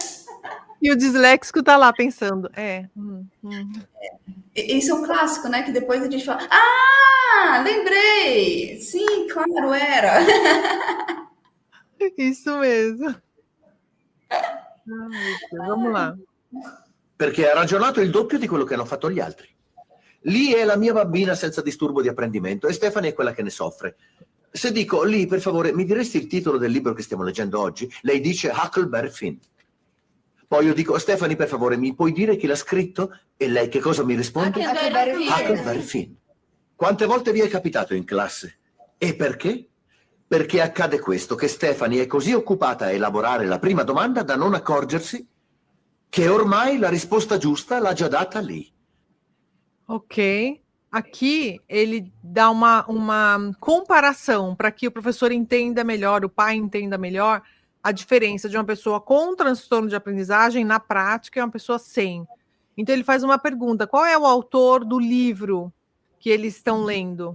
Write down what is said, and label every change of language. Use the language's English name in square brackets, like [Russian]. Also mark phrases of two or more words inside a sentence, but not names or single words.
[Portuguese] E o disléxico tá lá pensando, Isso é um clássico, né? Que depois a gente fala, lembrei! Sim, claro, era. Isso mesmo. Vamos lá. [Italian] Perché ha ragionato il doppio di quello che hanno fatto gli altri. Lì è la mia bambina senza disturbo di apprendimento e Stephanie è quella che ne soffre. Se dico, Lì, per favore, mi diresti il titolo del libro che stiamo leggendo oggi? Lei dice Huckleberry Finn. Poi io dico, Stephanie, per favore, mi puoi dire chi l'ha scritto? E lei che cosa mi risponde? Huckleberry Finn. Quante volte vi è capitato in classe? E perché? Perché accade questo, che Stephanie è così occupata a elaborare la prima domanda da non accorgersi che ormai la risposta giusta l'ha già data lì. [Portuguese] Ok. Aqui ele dá uma comparação para que o professor entenda melhor, o pai entenda melhor a diferença de uma pessoa com transtorno de aprendizagem na prática e uma pessoa sem. Então ele faz uma pergunta: qual é o autor do livro que eles estão lendo?